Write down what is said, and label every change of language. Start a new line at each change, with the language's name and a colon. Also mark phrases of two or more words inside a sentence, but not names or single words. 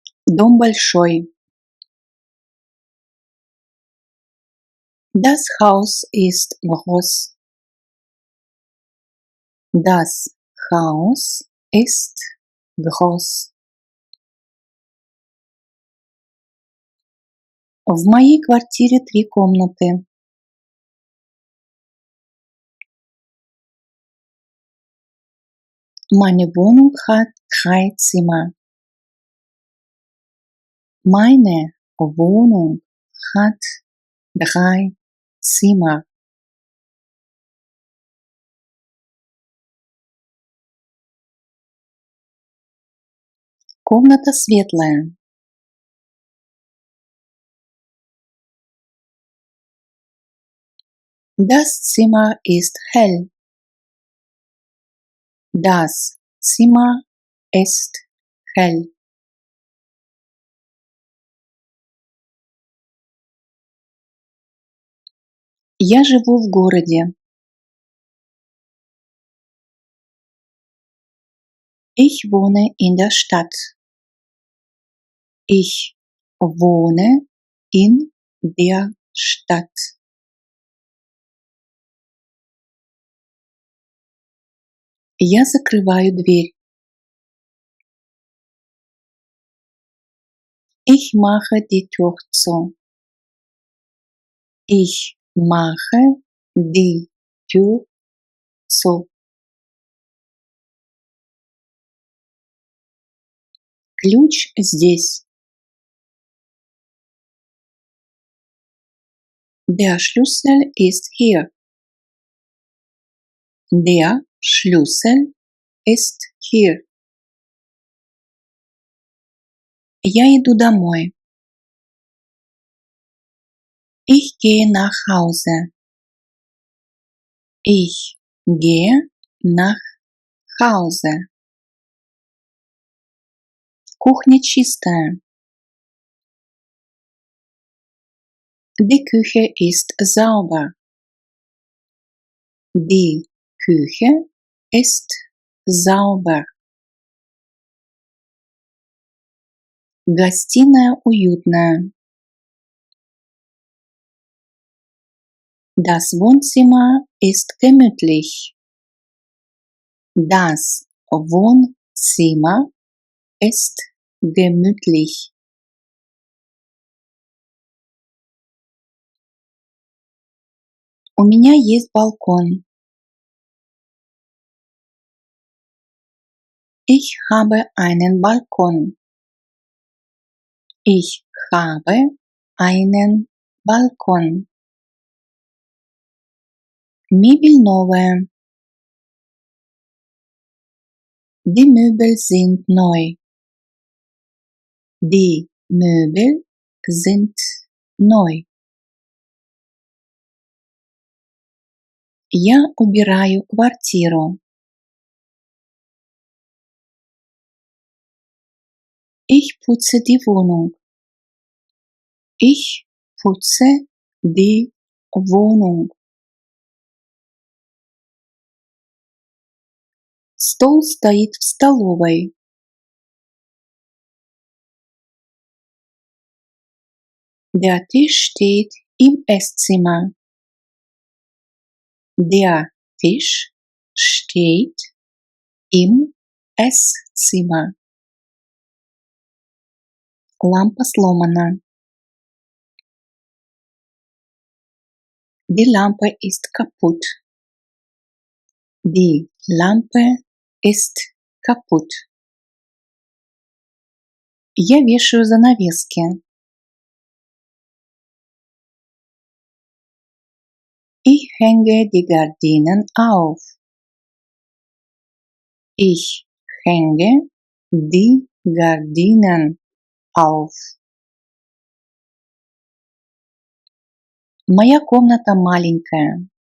Russian: Дом большой.
German: Das Haus ist groß. Das Haus ist groß.
Russian: В моей квартире 3 комнаты.
German: Meine Wohnung hat 3 Zimmer. Meine Wohnung hat 3 Zimmer.
Russian: Комната светлая.
German: Das Zimmer ist hell. Das Zimmer ist hell.
Russian: Я живу в городе.
German: Ich wohne in der Stadt. Ich wohne in der Stadt.
Russian: Я закрываю дверь.
German: Ich mache die Tür zu. Ich mache die Tür zu.
Russian: Ключ здесь.
German: Der Schlüssel ist hier. Der Schlüssel ist hier.
Russian: Я иду домой.
German: Ich gehe nach Hause. Ich gehe nach Hause.
Russian: Кухня чистая.
German: Die Küche ist sauber. Die Küche ist sauber.
Russian: Гостиная уютная.
German: Das Wohnzimmer ist gemütlich. Das Wohnzimmer ist gemütlich.
Russian: У меня есть балкон.
German: Ich habe einen Balkon. Ich habe einen Balkon.
Russian: Мебель новая.
German: Die Möbel sind neu. Die Möbel sind neu.
Russian: Я убираю квартиру.
German: Ich putze die Wohnung. Ich putze die Wohnung.
Russian: Стол стоит в столовой.
German: Der Tisch steht im Esszimmer. Der Tisch steht im Esszimmer.
Russian: Лампа сломана.
German: Die Lampe ist kaputt. Die Lampe ist kaputt.
Russian: Я вешаю занавески.
German: Ich hänge die Gardinen auf. Ich hänge die Gardinen auf.
Russian: Моя комната маленькая.